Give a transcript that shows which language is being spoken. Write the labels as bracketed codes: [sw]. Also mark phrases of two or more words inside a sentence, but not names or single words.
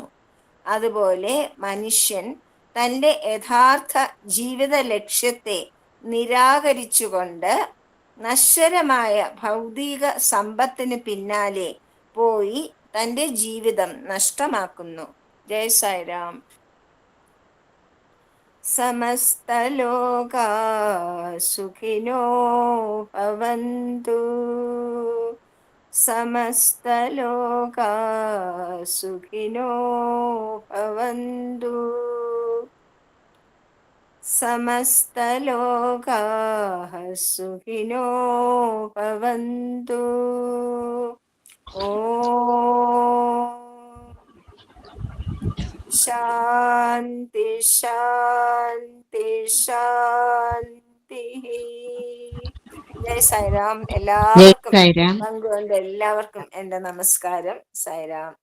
[ml] അതുപോലെ മനുഷ്യൻ തൻ്റെ യഥാർത്ഥ ജീവിത ലക്ഷ്യത്തെ നിരാകരിച്ചുകൊണ്ട് നശ്വരമായ ഭൗതിക സമ്പത്തിന് പിന്നാലെ പോയി തൻ്റെ ജീവിതം നഷ്ടമാക്കുന്നു. ജയ സായിരാം. [sa] സമസ്തലോകാ സുഖിനോ ഭവന്തു, സമസ്തലോകാ സുഖിനോ ഭവന്തു, സമസ്തലോകാഃ സുഖിനോ ഭവന്തു. ശാന്തി ശാന്തി ശാന്തി. [ml] ജയ് സായിരാം. എല്ലാവർക്കും പങ്കുകൊണ്ട് എല്ലാവർക്കും എന്റെ നമസ്കാരം.